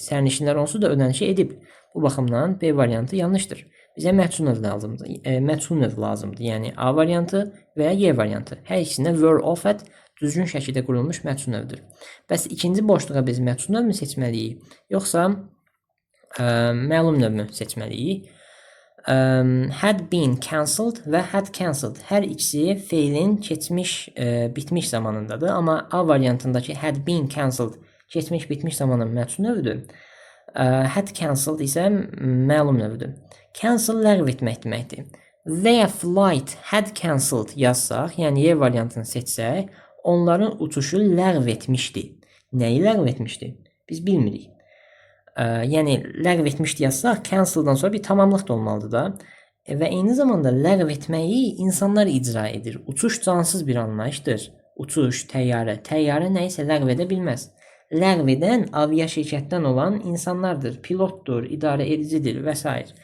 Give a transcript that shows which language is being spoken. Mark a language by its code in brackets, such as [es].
[az] Sərnişinlər onsuz da ödənişi edib. Bu baxımdan B variantı yanlışdır. Bizə məhsul növ lazımdır. Məhsul növ lazımdır. Yəni A variantı və ya Y variantı. Hər ikisində [en] were offered [az] düzgün şəkildə qurulmuş məhsul növdür. Bəs ikinci boşluğa biz məhsul növmü seçməliyik, yoxsa məlum növmü seçməliyik? [en] Had been cancelled [az] və [en] had cancelled. [az] Hər ikisi feilin keçmiş, bitmiş zamanındadır. Amma A variantındakı [en] had been cancelled [az] keçmiş, bitmiş zamanın məhsul növüdür. [en] Had cancelled [az] isə məlum növüdür. Cancel ləğv etmək deməkdir. [en] Their flight had cancelled [az] yazsaq, yəni Y variantını seçsək, onların uçuşu ləğv etmişdi. Nəyi ləğv etmişdi? Biz bilmirik. Yəni ləğv etmişdi yazsaq, canceldan sonra bir tamamlıq da olmalıdır da. Və eyni zamanda ləğv etməyi insanlar icra edir. Uçuş cansız bir anlayışdır. Uçuş, təyyarə nəyisə ləğv edə bilməz. Ləğv edən aviaşirkətdən olan insanlardır. Pilotdur, idarə edicidir və s.